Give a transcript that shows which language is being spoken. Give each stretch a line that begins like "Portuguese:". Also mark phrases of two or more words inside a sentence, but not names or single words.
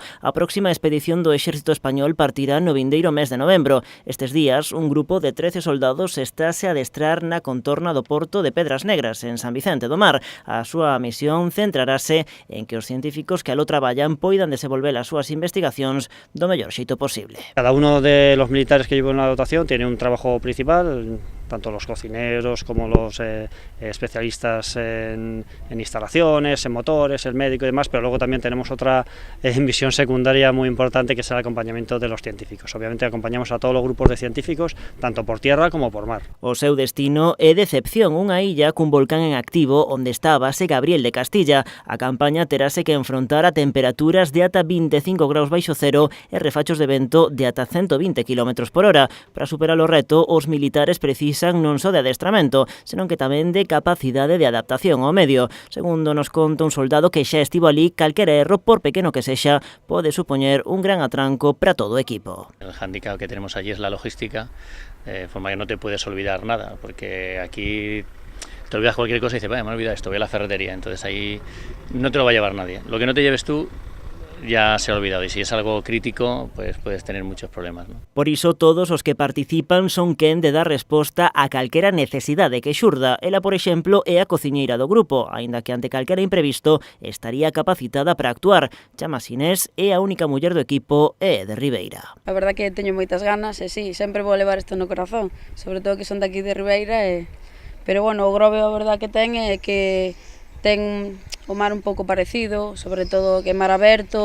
Galician: A próxima expedición do Exército Español partirá no vindeiro mes de novembro. Estes días, un grupo de 13 soldados estáse a adestrar na contorna do porto de Pedras Negras, en San Vicente do Mar. A súa misión centrarase en que os científicos que aló traballan poidan desenvolver as súas investigacións do mellor xeito posible.
Spanish: Cada uno de los militares que llevan la dotación tiene un trabajo principal, tanto los cocineros como los especialistas en instalaciones, en motores, el médico y demás, pero luego también tenemos otra misión secundaria muy importante, que es el acompañamiento de los científicos. Obviamente acompañamos a todos los grupos de científicos, tanto por tierra como por mar.
Galician: O seu destino é Decepción, unha illa cun volcán en activo onde está a base Gabriel de Castilla. A campaña terase que enfrontar a temperaturas de ata 25 graus baixo cero e refachos de vento de ata 120 km por hora. Para superar o reto, os militares precisan non só de adestramento, senón que tamén de capacidade de adaptación ao medio. Segundo nos conta un soldado que xa estivo ali, calquera erro, por pequeno que sexa, pode supoñer un gran atranco para todo o equipo.
Spanish: El hándicap que tenemos allí es la logística, de forma que no te puedes olvidar nada, porque aquí te olvidas cualquier cosa y dices, vaya, me he olvidado esto, voy a la ferretería, entonces ahí no te lo va a llevar nadie. Lo que no te lleves tú ya se ha olvidado, y si es algo crítico, pues puedes tener muchos problemas, ¿no?
Galician: Por iso, todos os que participan son quen de dar resposta a calquera necesidade que xurda. Ela, por exemplo, é a cociñeira do grupo, aínda que ante calquera imprevisto estaría capacitada para actuar. Chama Inés, é a única muller do equipo e é de Ribeira. A verdad que teño moitas ganas e sí, sempre vou levar isto no corazón, sobre todo que son daqui de Ribeira pero bueno, o Grove a verdad que ten é que ten o mar un pouco parecido, sobre todo que é mar aberto.